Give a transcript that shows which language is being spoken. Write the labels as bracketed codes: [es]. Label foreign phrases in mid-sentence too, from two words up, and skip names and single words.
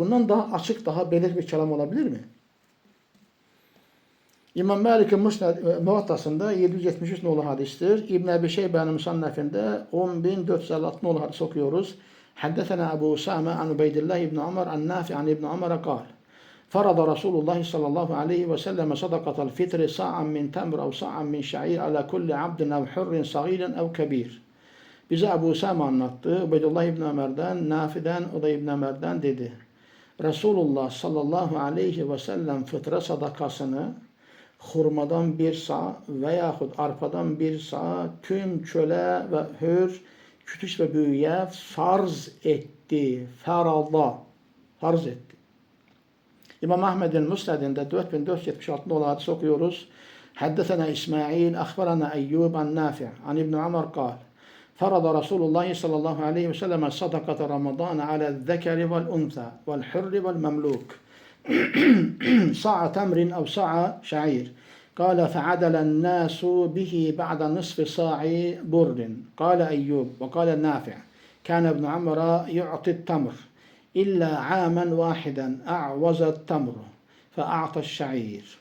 [tr] Bundan daha açık, daha belirgin bir kelam olabilir mi? İmam Malik'in Muvattası'nda 773 nolu hadistir. İbn Ebi Şeybe'nin Musannef'inde 10.456 nolu hadis okuyoruz. [ar] حدثنا أبو أسامة عن عبيد الله بن عمر عن نافع عن ابن عمر قال. فرض رسول الله صلى الله عليه وسلم صدقة الفطر صاعا من تمر أو صاعا من شعير على كل عبد أو حر صغير أو كبير. [tr] Bize Ebu Usame anlattı. Ubeydullah İbn Ömer'den, Nafi'den, o da İbn Ömer'den dedi. Resulullah [ar] صلى الله عليه وسلم [tr] fıtra sadakasını hurmadan bir sağ veyahut arpadan bir sağ tüm köle ve hür, küçük ve büyüğe farz etti. Farada. Farz etti. İmam Ahmed'in Musned'inde 4476 nolu hadis okuyoruz. [ar] حدثنا إسماعيل أخبرنا أيوب عن نافع عن ابن عمر قال. فرض رسول الله صلى الله عليه وسلم صدقة رمضان على الذكر والأنثى والحر والمملوك صاع تمر أو صاع شعير قال فعدل الناس به بعد نصف صاع بر قال أيوب وقال نافع كان ابن عمر يعطي التمر إلا عاما واحدا أعوز التمر فأعطى الشعير.